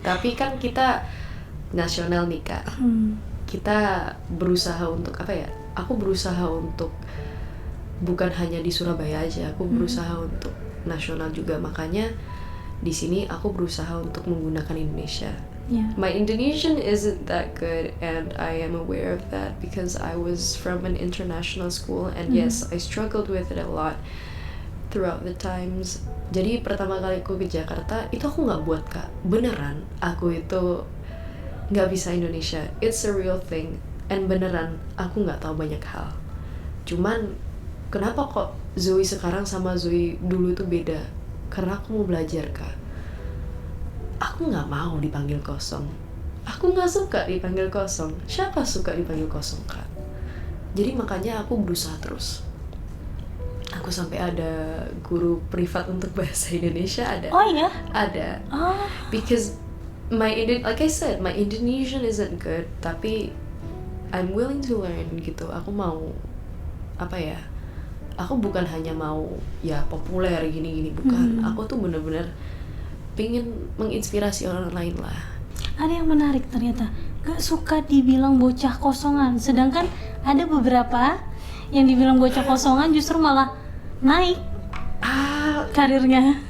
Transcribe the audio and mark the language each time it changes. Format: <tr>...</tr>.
<id>Tapi kan kita nasional nih Kak. Kita berusaha untuk apa ya? Aku berusaha untuk bukan hanya di Surabaya aja, aku berusaha untuk nasional juga. Makanya di sini aku berusaha untuk menggunakan Indonesia. Ya.</id> <en>My Indonesian isn't that good and I am aware of that because I was from an international school and yes, I struggled with it a lot throughout the times.</en> <id>Jadi pertama kali aku ke Jakarta itu aku nggak buat Kak, beneran aku itu nggak bisa Indonesia.</id> <en>It's a real thing and</en> <id>beneran aku nggak tahu banyak hal. Cuman kenapa kok Zoe sekarang sama Zoe dulu itu beda? Karena aku mau belajar Kak. Aku nggak mau dipanggil kosong. Aku nggak suka dipanggil kosong. Siapa suka dipanggil kosong Kak? Jadi makanya aku berusaha terus. Aku sampai ada guru privat untuk bahasa Indonesia ada. Oh iya? Ada. Oh.</id> <en>Because like I said, my Indonesian isn't good,</en> <id>tapi</id> <en>I'm willing to learn</en> <id>gitu. Aku mau apa ya? Aku bukan hanya mau ya populer gini-gini, bukan. Aku tuh bener-bener pengen menginspirasi orang lain lah. Ada yang menarik ternyata, gak suka dibilang bocah kosongan. Sedangkan ada beberapa yang dibilang bocah kosongan justru malah naik karirnya.</id>